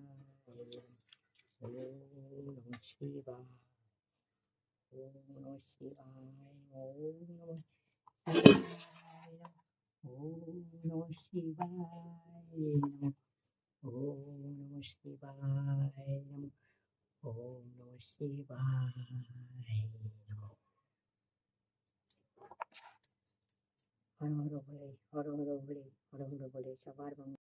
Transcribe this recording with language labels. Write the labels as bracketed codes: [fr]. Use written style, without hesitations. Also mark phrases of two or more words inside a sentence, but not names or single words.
[sa] ওম নমঃ শিবায়, ওম নমঃ শিবায়, ওম নমঃ শিবায় নমঃ, ওম নমঃ শিবায় নমঃ, ওম নমঃ শিবায় নমঃ, ওম নমঃ শিবায় নমঃ। [bn] হর হর বলে, হর হর বলে, হর হর বলে সবার